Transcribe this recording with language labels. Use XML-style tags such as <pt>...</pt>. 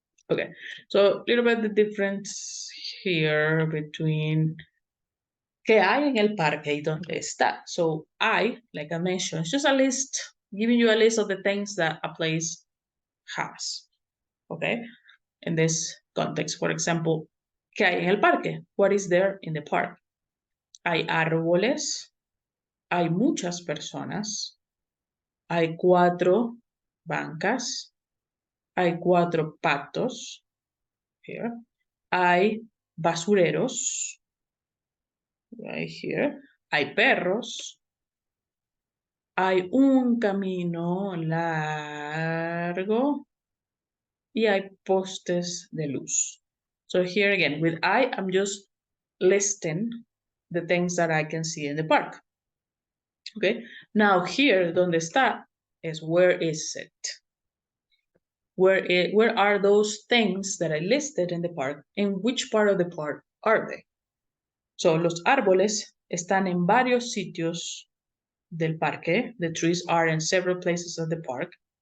<en>Okay, so a little bit the difference here between</en> <es>¿qué hay en el parque y dónde está?</es> <en>So I, like I mentioned, it's just a list, giving you a list of the things that a place has. Okay, in this context, for example,</en> <es>¿qué hay en el parque?</es> <en>What is there in the park?</en> <es>Hay árboles, hay muchas personas, hay 4 bancas, hay 4 patos, here, hay basureros,</es> <en>right here.</en> <es>Hay perros. Hay un camino largo. Y hay postes de luz.</es> <en>So here again, with I, I'm just listing the things that I can see in the park. Okay, now here, donde está, is where is it? Where are those things that I listed in the park? In which part of the park are they?</en> <es>So, los árboles están en varios sitios del parque.</es> <en>The trees are in several places of the park.</en>